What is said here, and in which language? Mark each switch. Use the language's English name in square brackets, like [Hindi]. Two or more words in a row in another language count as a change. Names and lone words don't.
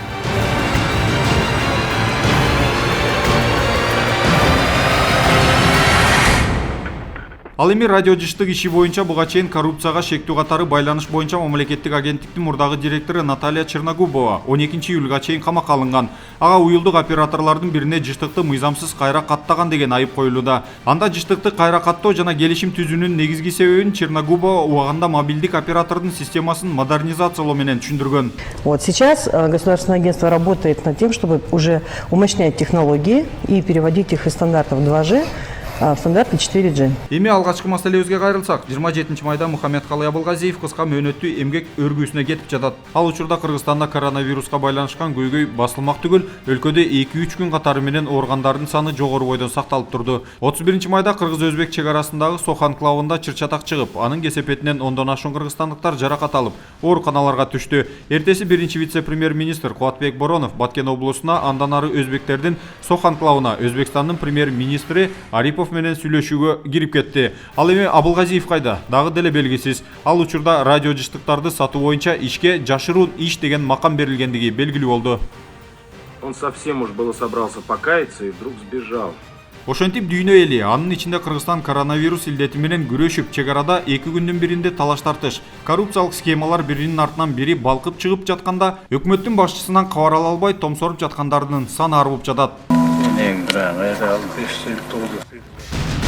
[Kyrgyz] Ал эми радио жыштык иши боюнча буга чейин коррупцияга шектүү катары байланыш боюнча мамлекеттик агенттиктин мурдагы директору Наталья Черногубова 12 июлга чейин камакка алынган. Ага уюлдук операторлордун бирине жыштыкты мыйзамсыз кайра каттаган деген айып коюлууда. Анда жыштыкты кайра каттоо жана келишим түзүүнүн негизги себебин Черногубова убагында мобилдик оператордун системасын модернизациялоо менен түшүндүргөн. [Russian] Вот сейчас государственное агентство работает над тем, чтобы уже умощнять технологии и переводить их из стандартов 2G в стандарты 4G. [Kyrgyz] Эми алгачкы маселебизге кайрылсак, 27 майда Мухаммедкалый Абылгазиев кыска мөөнөттүү эмгек өргүүсүнө кетип жатат. Ал учурда Кыргызстанда коронавируска байланышкан көйгөй басылмак түгүл, өлкөдө 2-3 күн катары менен ооругандардын саны жогору бойдон сакталып турду. 31 майда кыргыз-өзбек чек арасындагы Сох анклавында чыр-чатак чыгып, анын кесепетинен ондон ашуун кыргызстандыктар жаракат алып, ооруканаларга түштү. Эртеси биринчи вице-премьер-министр Кубатбек Боронов Баткен облусуна, андан ары өзбектердин Сох анклавына Өзбекстандын премьер-министри Арипов менен сүйлөшүүгө кирип кетти. Ал эми Абылгазиев кайда? Дагы деле белгисиз. Ал учурда радио жыштыктарды сатуу боюнча ишке жашыруун иш деген макам берилгендиги белгилүү болду. [Russian] Он совсем уж было собрался покаяться и вдруг сбежал. [Kyrgyz] Ошентип дүйнө эли, анын ичинде Кыргызстан коронавирус илдети менен күрөшүп, чек арада 2 күндүн биринде талаш-тартыш, коррупциялык схемалар биринин артынан бири балкып чыгып жатканда, өкмөттүн башчысынан кабар ала албай томсоруп жаткандардын саны арбып жатат.